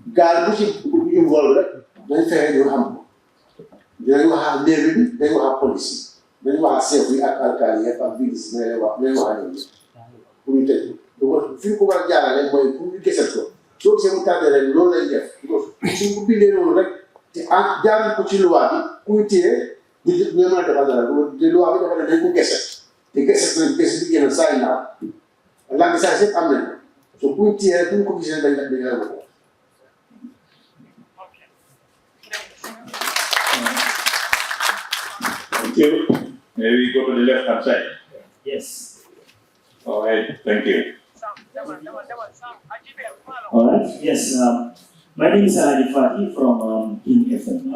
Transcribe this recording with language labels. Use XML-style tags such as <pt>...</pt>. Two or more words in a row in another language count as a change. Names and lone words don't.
<wo>bu ci involve rek nañ fexe ñu xam ko dinañ waxal mairie bi dañ waxal police yi dañ waxal chef yi ak alkaali yi ak biir si nañ waxal leen pour ñu tëj ko fi ko war a jaarale mooy pour ñu gisal ko soo gisee mu tardé rek loolu lay def suñ ko bindee noonu rek te en jaar ko ci loi bi kuy téye du ñu mën a defal dara te loi bi dafa ne dañ ko gese te gese nañ gese bi génn saa yi naaw l'engagement yëpp am nañ ko so kuy téye rek bu ñu ko gisee dañ la ko.</wo> <en>Thank you. May we go to the left hand side? Yes. All right, thank you. All right. Yes. My name is Ali Fati from King FM.</en>